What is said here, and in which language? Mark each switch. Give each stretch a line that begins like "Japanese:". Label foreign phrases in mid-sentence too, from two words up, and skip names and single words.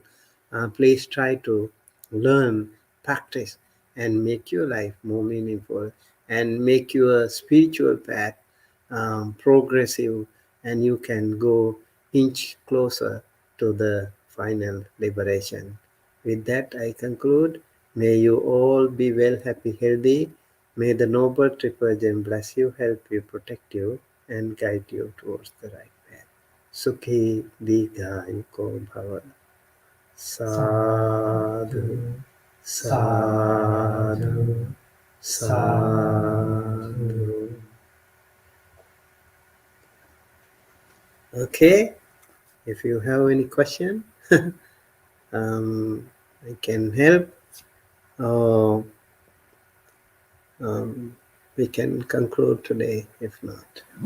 English: Please try to learn, practice, and make your life more meaningful and make your spiritual path progressive, and you can go inch closer to the final liberation. With that, I conclude. May you all be well, happy, healthy. May the noble triple gem bless you, help you, protect you, and guide you towards the right path.
Pali: Sukhi Dīghāyuko Bhava. Sadhu, sadhu, sadhu.
English: Okay, if you have any question, I can help, or we can conclude today if not.